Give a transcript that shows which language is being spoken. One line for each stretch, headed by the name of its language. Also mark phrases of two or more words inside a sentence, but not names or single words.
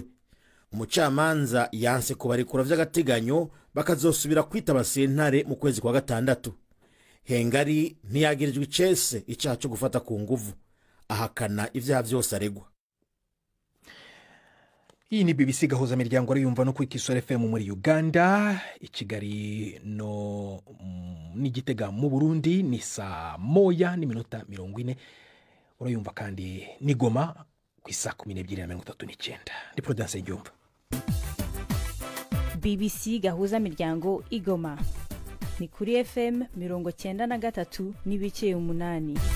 Rundi: Umucamanza yanse kubarekura vy'agateganyo bakazosubira kwitaba sentare mu kwezi kwa gatandatu. Hengari ntiyagirijwe icese icaha cyo gufata ku nguvu, ahakana ivyaha vyose aregwa. Iyi ni BBC gahuza miryango ari yumva no ku Kisoro FM muri Uganda, i Kigali no n'Igitega mu Burundi ni saa 1:40. Urayumva kandi ni Goma ku saa 12:39. Ni Prudence Njumva. BBC gahuza miryango igoma ni kuri FM 93.8.